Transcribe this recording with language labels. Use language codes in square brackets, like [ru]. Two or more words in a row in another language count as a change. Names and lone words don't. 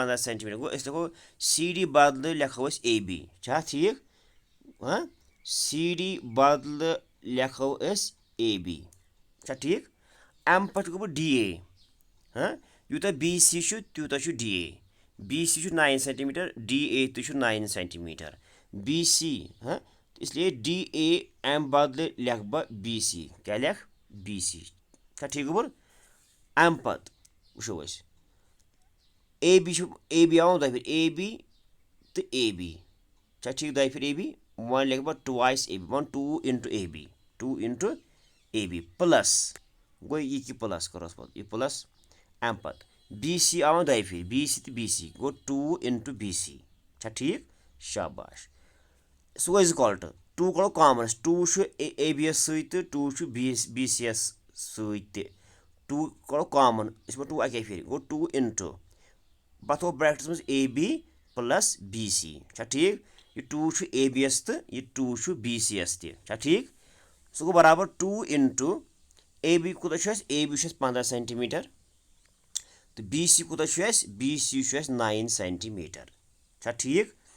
[ks] 15 سینٹِمیٖٹر گوٚو أسۍ لیکھو سی ڈی بدلہٕ لیکھو أسۍ اے بی چھا ٹھیٖک سی ڈی بدلہٕ لیکھو أسۍ اے بی چھا ٹھیٖک اَمہِ پَتہٕ گوٚو ڈی اے یوٗتاہ بی سی چھُ تیوٗتاہ چھُ ڈی اے بی سی چھُ 9 سینٹِمیٖٹر ڈی اے تہِ چھُ 9 سینٹِمیٖٹر بی سی اِسلیے ڈی اے اَمہِ بدلہٕ لیکھٕ بہٕ بی سی کیٛاہ لیکھٕ بی سی چھا ٹھیٖک گوٚبُر اَمہِ پَتہٕ وٕچھو أسۍ اے بی چھُ اے بی آو دۄیہِ پھِرِ اے بی تہٕ اے بی چھا ٹھیٖک دۄیہِ پھِرِ اے بی وۄنۍ لیکھٕ بہٕ ٹُوایس اے بی وۄنۍ 2 اِنٹُو اے بی 2 اِنٹُو اے بی پٕلس گوٚو یہِ کہِ پٕلس کَروس پَتہٕ یہِ پٕلس اَمہِ پَتہٕ بی سی آو دۄیہِ پھِرِ بی سی تہٕ بی سی گوٚو 2 اِنٹُو بی سی چھا ٹھیٖک شاباش سُہ گوٚو اِزکال ٹُو 2 کَڑو کامن أسۍ 2 چھُ اے بی یَس سۭتۍ تہٕ 2 چھُ بی سی یَس سۭتۍ تہِ 2 کَڑو کامن أسۍ وَنو 2 اَکے پھِرِ گوٚو 2 اِنٹُو پَتہٕ تھوٚو برٛیکٹَس منٛز اے بی پٕلس بی سی چھا ٹھیٖک یہِ 2 چھُ اے بی یَس تہٕ یہِ 2 چھُ بی سی یَس تہِ چھا ٹھیٖک سُہ گوٚو برابر 2 اِنٹُو اے بی کوٗتاہ چھُ اَسہِ اے بی چھُ اَسہِ 15 سینٹِمیٖٹر تہٕ بی سی کوٗتاہ چھُ اَسہِ بی سی چھُ اَسہِ 9 سینٹِمیٖٹر چھا ٹھیٖک